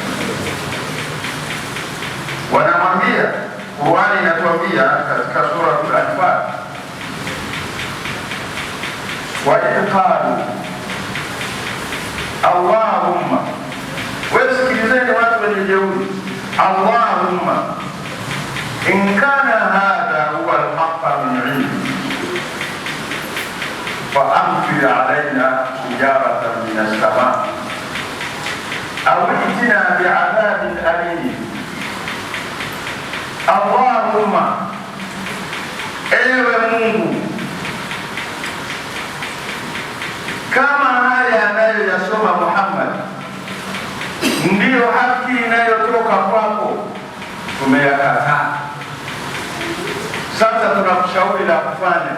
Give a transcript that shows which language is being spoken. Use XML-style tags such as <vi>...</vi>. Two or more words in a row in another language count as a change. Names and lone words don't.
<sw>Wanamwambia, Qur'ani inatuambia katika sura Al-Anfal,</sw> <ar>وقالوا</ar> <sw>Allahumma, wewe sikilizeni watu wenye jeuri,</sw> <ar>اللهم إن كان هذا هو الحق من عندك فأمطر علينا حجارة من السماء أو ائتنا بعذاب أليم.</ar> <sw>اللهم ewe Mungu, kama haya anayoyasoma Muhammad ndiyo haki inayotoka kwako, tumeyakataa. Sasa tunakushauri la kufanya.</sw>